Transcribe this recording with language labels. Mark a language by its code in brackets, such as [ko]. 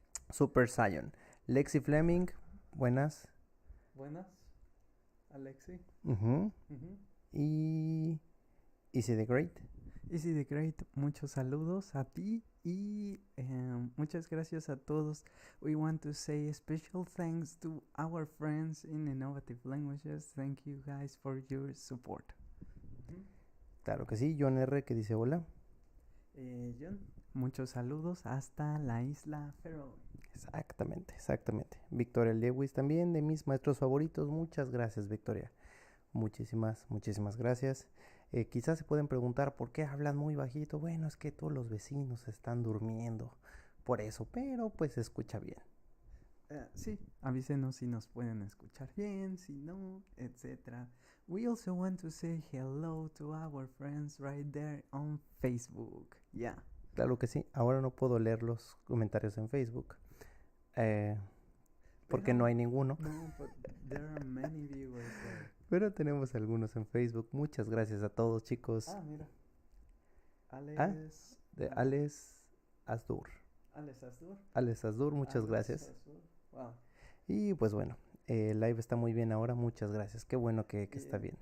[es] Super Saiyan. Lexi Fleming, buenas. Buenas, Alexi. Ujú. Ujú. Y Easy the Great. Easy the Great, muchos saludos a ti y muchas gracias a todos. [en] We want to say special thanks to our friends in Innovative Languages. Thank you guys for your support. [es] Claro que sí, John R. que dice hola. John, muchos saludos hasta la isla Feroe. Exactamente. Victoria Lewis también, de mis maestros favoritos. Muchas gracias, Victoria. Muchísimas gracias. Quizás se pueden preguntar por qué hablan muy bajito. Bueno, es que todos los vecinos están durmiendo. Por eso, pero pues se escucha bien. Sí, avísenos si nos pueden escuchar bien, si no, etc. [en] We also want to say hello to our friends right there on Facebook. Yeah. [es] Claro que sí. Ahora no puedo leer los comentarios en Facebook. Porque no hay ninguno. [en] No, but there are many viewers there. [es] Pero tenemos algunos en Facebook. Muchas gracias a todos, chicos. Mira. Ah, Alex. de Alex Asdur. Alex Asdur. Alex Asdur, muchas gracias. Asdur. Wow. Y pues bueno, el live está muy bien ahora. Muchas gracias. Qué bueno que está bien.